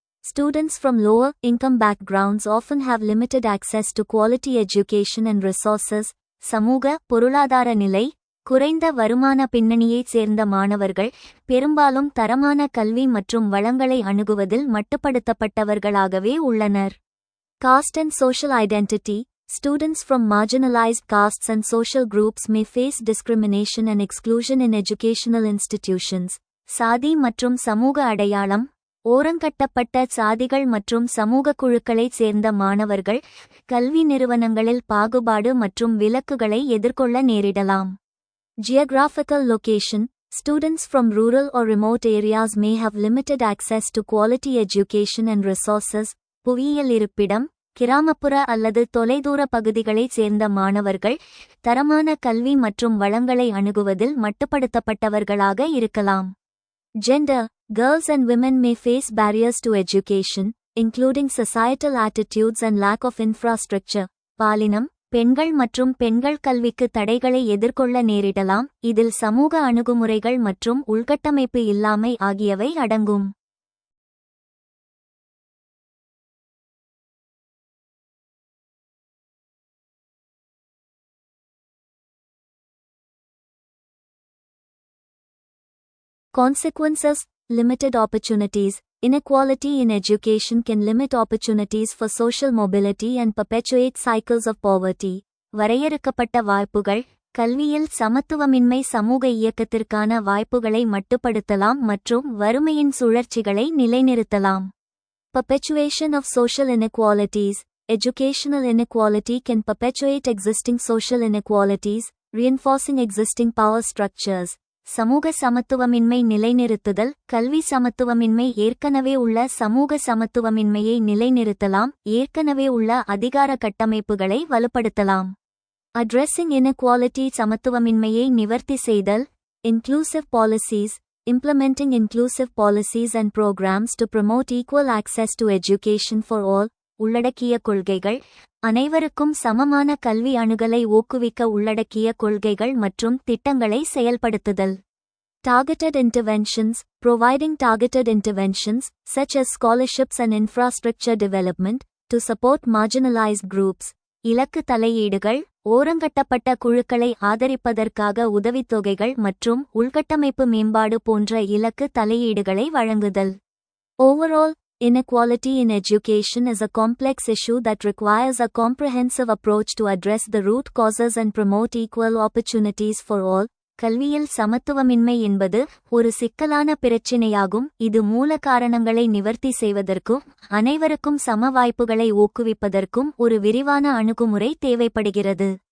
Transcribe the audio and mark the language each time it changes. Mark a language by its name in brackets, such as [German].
[English] Students from lower income backgrounds often have limited access to quality education and resources. [Tamil] சமூக பொருளாதார நிலை. குறைந்த வருமான பின்னணியைச் சேர்ந்த மாணவர்கள் பெரும்பாலும் தரமான கல்வி மற்றும் வளங்களை அணுகுவதில் மட்டுப்படுத்தப்பட்டவர்களாகவே உள்ளனர். [English] Caste and social identity. Students from marginalized castes and social groups may face discrimination and exclusion in educational institutions. [Tamil] சாதி மற்றும் சமூக அடையாளம். ஓரங்கட்டப்பட்ட சாதிகள் மற்றும் சமூக குழுக்களைச் சேர்ந்த மாணவர்கள் கல்வி நிறுவனங்களில் பாகுபாடு மற்றும் விலக்குகளை எதிர்கொள்ள நேரிடலாம். [English] Geographical location. Students from rural or remote areas may have limited access to quality education and resources. [Tamil] புவியியல் இருப்பிடம். கிராமப்புற அல்லது தொலைதூர பகுதிகளைச் சேர்ந்த மாணவர்கள் தரமான கல்வி மற்றும் வளங்களை அணுகுவதில் மட்டுப்படுத்தப்பட்டவர்களாக இருக்கலாம். [English] Gender. Girls and women may face barriers to education, including societal attitudes and lack of infrastructure. [Tamil] பாலினம். பெண்கள் மற்றும் பெண்கள் கல்விக்கு தடைகளை எதிர்கொள்ள நேரிடலாம், இதில் சமூக அணுகுமுறைகள் மற்றும் உள்கட்டமைப்பு இல்லாமை ஆகியவை அடங்கும். [English] Consequences. Limited opportunities. Inequality in education can limit opportunities for social mobility and perpetuate cycles of poverty. [Tamil] வரையறுக்கப்பட்ட வாய்ப்புகள். கல்வியில் சமத்துவமின்மை சமூக இயக்கத்திற்கான வாய்ப்புகளை மட்டுப்படுத்தலாம் மற்றும் வறுமையின் சுழற்சிகளை நிலைநிறுத்தலாம். [English] Perpetuation of social inequalities. Educational inequality can perpetuate existing social inequalities, reinforcing existing power structures. [Tamil] சமூக சமத்துவமின்மை நிலைநிறுத்துதல். கல்வி சமத்துவமின்மை ஏற்கனவே உள்ள சமூக சமத்துவமின்மையை நிலைநிறுத்தலாம், ஏற்கனவே உள்ள அதிகார கட்டமைப்புகளை வலுப்படுத்தலாம். [English] Addressing inequality [Tamil] சமத்துவமின்மையை நிவர்த்தி செய்தல். [English] Inclusive policies. Implementing inclusive policies and programs to promote equal access to education for all. [Tamil] உள்ளடக்கிய கொள்கைகள். அனைவருக்கும் சமமான கல்வி அணுகலை ஊக்குவிக்க உள்ளடக்கிய கொள்கைகள் மற்றும் திட்டங்களை செயல்படுத்துதல். [English] Targeted interventions. Providing targeted interventions, such as scholarships and infrastructure development, to support marginalized groups. [Tamil] இலக்கு தலையீடுகள். ஓரங்கட்டப்பட்ட குழுக்களை ஆதரிப்பதற்காக உதவித்தொகைகள் மற்றும் உள்கட்டமைப்பு மேம்பாடு போன்ற இலக்கு தலையீடுகளை வழங்குதல். [English] Overall, inequality in education is a complex issue that requires a comprehensive approach to address the root causes and promote equal opportunities for all. [Tamil] கல்வியில் சமத்துவமின்மை என்பது ஒரு சிக்கலான பிரச்சினையாகும், இது மூல காரணங்களை நிவர்த்தி செய்வதற்கும் அனைவருக்கும் சம வாய்ப்புகளை ஊக்குவிப்பதற்கும் ஒரு விரிவான அணுகுமுறை தேவைப்படுகிறது.